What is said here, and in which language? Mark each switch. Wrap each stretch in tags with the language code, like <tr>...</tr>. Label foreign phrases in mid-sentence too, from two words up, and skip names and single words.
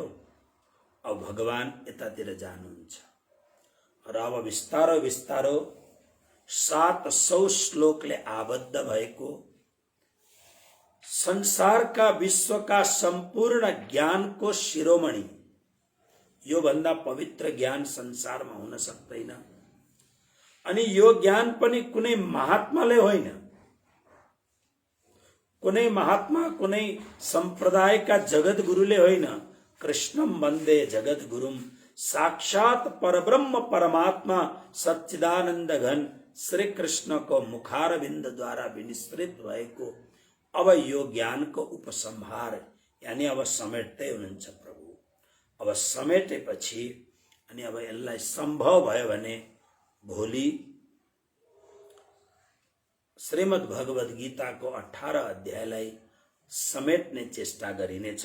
<ne>अब भगवान यतातिर जानुहुन्छ र अब बिस्तारो बिस्तारो 700 श्लोकले आबद्ध भएको संसारका विश्वका सम्पूर्ण ज्ञानको शिरोमणि, यो भन्दा पवित्र ज्ञान संसारमा हुन सक्दैन। अनि यो ज्ञान पनि कुनै महात्माले होइन, कुनै महात्मा कुनै सम्प्रदायका जगत गुरुले होइन।</ne> <sa>कृष्णम वन्दे जगत गुरुम,</sa> <ne>साक्षात परब्रह्म परमात्मा सच्चिदानन्द घन श्री कृष्णको मुखारविन्दद्वारा विनिश्रित भएको अब यो ज्ञानको उपसंहार यानी अब समेट्दै हुनुहुन्छ प्रभु। अब समेटेपछि अनि अब यसलाई सम्भव भयो भने भोलि श्रीमद् भगवद गीताको 18 अध्यायलाई समेट्ने चेष्टा गरिनेछ।</ne>